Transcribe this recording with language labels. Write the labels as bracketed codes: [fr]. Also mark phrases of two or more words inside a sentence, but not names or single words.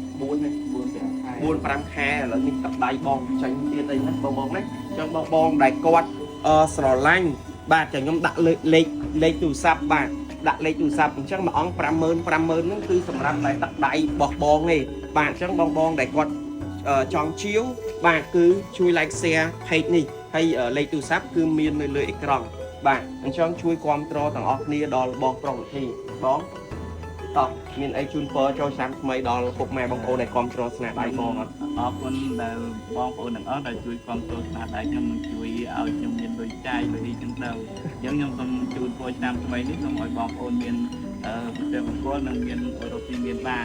[km] 4-5 ខែឥឡូវនេះទឹកដៃបងចាញ់ទៀតអីណាបងណាអញ្ចឹងបងដែលគាត់ស្រឡាញ់បាទចាខ្ញុំដាក់ លេខទូរស័ព្ទបាទដាក់លេខទូរស័ព្ទអញ្ចឹងមួយអង្គ50000ហ្នឹងគឺសម្រាប់តែទឹកដៃរបស់បងទេបាទអញ្ចឹងបងដែលគាត់ចង់ជាវបាទគឺជួយ [en] like share page [km] នេះហើយលេខទូរស័ព្ទគឺមាននៅលើអេក្រង់បាទអញ្ចឹងជួយគ្រប់គ្រងទាំងអស់គ្នាដល់បងប្រុសវិធីបងតោះមានអីជូនពរចូលឆ្នាំថ្មីដល់ពុកម៉ែបងប្អូនដែលគ្រប់គ្រងស្នាដៃបងអត់ អរគុណដែលបងប្អូនទាំងអស់ដែលជួយគ្រប់គ្រងស្នាដៃខ្ញុំនឹងជួយឲ្យខ្ញុំមានលុយចាយលុយអីចឹងទៅអញ្ចឹងខ្ញុំសូមជូនពរឆ្នាំថ្មីនេះសូមឲ្យបងប្អូនមានព្រះមង្គលនិងមានរកទីមានបាន